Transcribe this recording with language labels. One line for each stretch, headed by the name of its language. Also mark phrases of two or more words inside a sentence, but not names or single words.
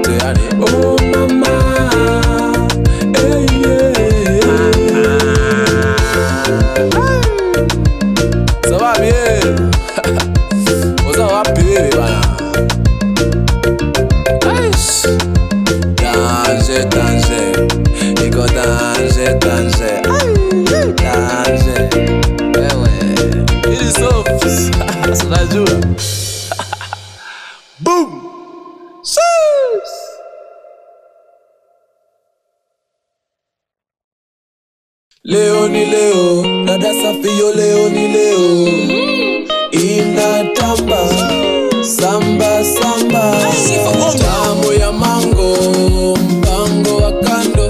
French: Oh mama, hey yeah. Ça va bien? Ça va bien, bana. Danger, danger, Nico danger, danger, danger. Eh ouais, il est sauf, ça la joue. Boom, sus.
Swahili: Leo ni leo, dada safi yo leo ni leo. Inatamba, samba samba, tamu ya mango, mpango wa kando.